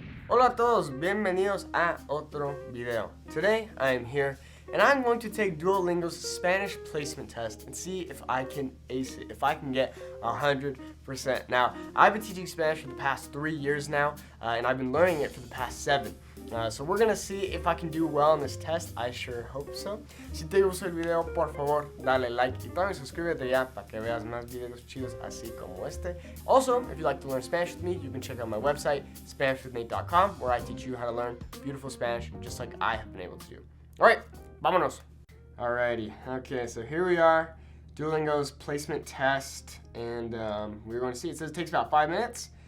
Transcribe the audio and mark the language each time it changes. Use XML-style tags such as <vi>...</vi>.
<es>Hola a todos, bienvenidos a otro video.</es> <en>Today I am here and I'm going to take Duolingo's Spanish placement test and see if I can ace it, if I can get 100%. Now, I've been teaching Spanish for the past 3 years now, and I've been learning it for the past 7. So we're gonna see if I can do well on this test. I sure hope so.</en> <es>Si te gustó el video, por favor, dale like y también suscríbete ya para que veas más videos chidos así como este.</es> <en>Also, if you'd like to learn Spanish with me, you can check out my website, SpanishWithNate.com, where I teach you how to learn beautiful Spanish just like I have been able to do. Alright,</en> <es>vámonos.</es> <en>Alrighty, okay, so here we are, Duolingo's placement test, and we're going to see. It says it takes about 5 minutes.</en>